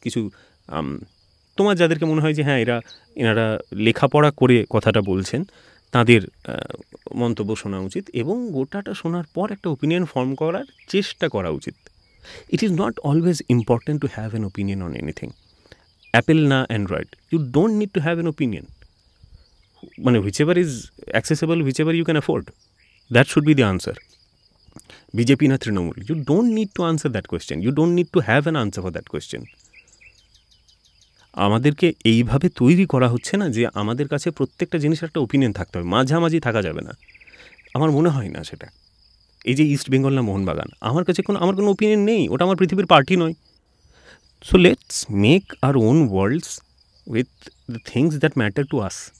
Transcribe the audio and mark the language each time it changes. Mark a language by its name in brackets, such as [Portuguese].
[Bangla] কিছু তোমার যাদেরকে মনে হয় যে হ্যাঁ এনারা লেখাপড়া করে কথাটা বলছেন, তাদের মন্তব্য শোনা উচিত, এবং গোটাটা শোনার পর একটা ওপিনিয়ন ফর্ম করার চেষ্টা করা উচিত। [English] It is not always important to have an opinion on anything. Apple না Android, you don't need to have an opinion. মানে whichever is accessible, whichever you can afford, that should be the answer. BJP না Trinamool, you don't need to answer that question, you don't need to have an answer for that question. [Bangla] আমাদেরকে এইভাবে তৈরি করা হচ্ছে না যে আমাদের কাছে প্রত্যেকটা জিনিসের একটা ওপিনিয়ন থাকতে হবে, মাঝামাঝি থাকা যাবে না। আমার মনে হয় না সেটা। এই যে ইস্ট বেঙ্গল না মোহনবাগান, আমার কাছে আমার কোনো ওপিনিয়ন নেই, ওটা আমার পৃথিবীর পার্টি নয়। [English] So let's make our own worlds with the things that matter to us.